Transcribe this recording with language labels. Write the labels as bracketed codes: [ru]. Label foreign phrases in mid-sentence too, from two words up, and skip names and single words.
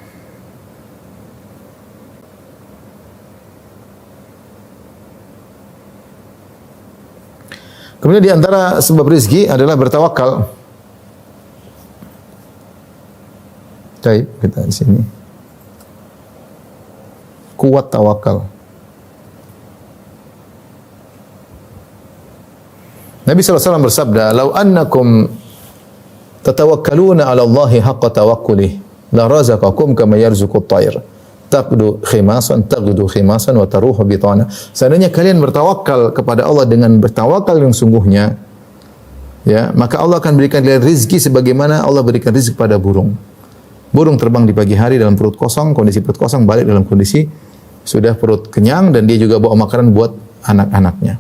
[id] Kemudian di antara sebab rezeki adalah bertawakal. Baik, kita di sini. Kuat tawakal. Nabi SAW bersabda, [ar] "لو أنكم تتوكلون على الله حق توكله لرزقكم كما يرزق الطير. تغدو خماصا وتروح بطانا." [id] Seandainya kalian bertawakal kepada Allah dengan bertawakal yang sungguhnya, ya, maka Allah akan berikan kalian rizki sebagaimana Allah berikan rizki pada burung. Burung terbang di pagi hari dalam perut kosong, kondisi perut kosong, balik dalam kondisi sudah perut kenyang, dan dia juga bawa makanan buat anak-anaknya.